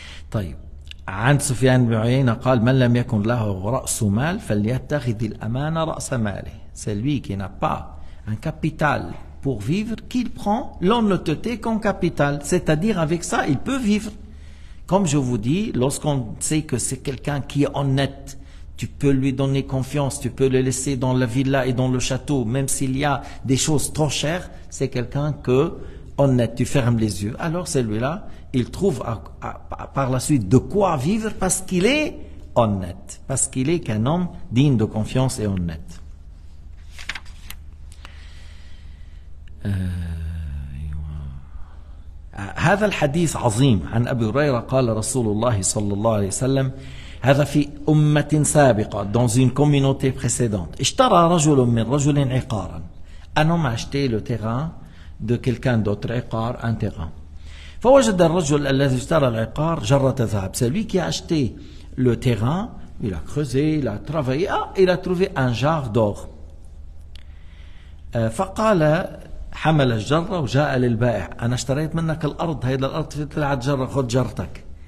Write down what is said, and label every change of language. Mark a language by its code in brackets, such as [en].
[ar] طيب عن سفيان بن عيينة قال من لم يكن له رأس مال فليتخذ الأمانة رأس ماله. [fr] C'est lui qui n'a pas un capital pour vivre qu'il prend l'honnêteté comme capital, c'est-à-dire avec ça il peut vivre. Comme je vous dis, lorsqu'on sait que c'est quelqu'un qui est honnête, tu peux lui donner confiance, tu peux le laisser dans la villa et dans le château, même s'il y a des choses trop chères, c'est quelqu'un honnête, tu fermes les yeux. Alors celui-là, il trouve par la suite de quoi vivre parce qu'il est honnête, parce qu'il est qu'un homme digne de confiance et honnête. [ar] هذا الحديث عظيم عن أبي هريرة قال رسول الله صلى الله عليه وسلم هذا في أمة سابقة [fr] dans une communauté précédente [ar] اشترى رجل من رجل عقارا [fr] un homme a acheté le terrain de quelqu'un d'autre [ar] عقار [fr] un terrain [ar] فوجد الرجل الذي اشترى العقار جرة ذهب. [fr] C'est lui qui a acheté le terrain, il a creusé, il a travaillé, il a trouvé un jar d'or. [ar] فقال حمل الجرة وجاء للبائع أنا اشتريت منك الأرض هيدا الأرض طلعت جرة خذ جرتك.